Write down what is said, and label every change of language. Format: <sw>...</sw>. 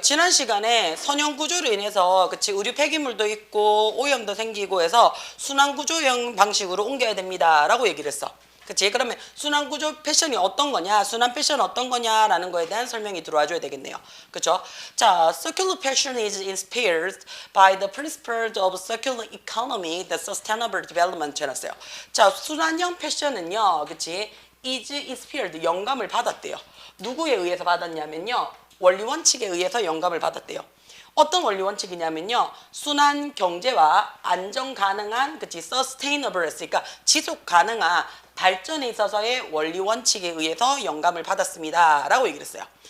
<ko>지난 시간에 선형 구조로 인해서 그치 의류 폐기물도 있고 오염도 생기고 해서 순환 구조형 방식으로 옮겨야 됩니다 라고 얘기를 했어. 그치? 그러면 순환 구조 패션이 어떤 거냐, 순환 패션 어떤 거냐라는 거에 대한 설명이 들어와 줘야 되겠네요. 그쵸?</ko> <en>자, circular fashion is inspired by the principles of circular economy, the sustainable development</en> <ko>해놨어요. 자, 순환형 패션은요, 그치?</ko> <en>is inspired,</en> <ko>영감을 받았대요. 누구에 의해서 받았냐면요, 원리 원칙에 의해서 영감을 받았대요. 어떤 원리 원칙이냐면요, 순환 경제와 안정 가능한, 그치, sustainable 했으니까 지속 가능한 발전에 있어서의 원리 원칙에 의해서 영감을 받았습니다 라고 얘기를 했어요.</ko>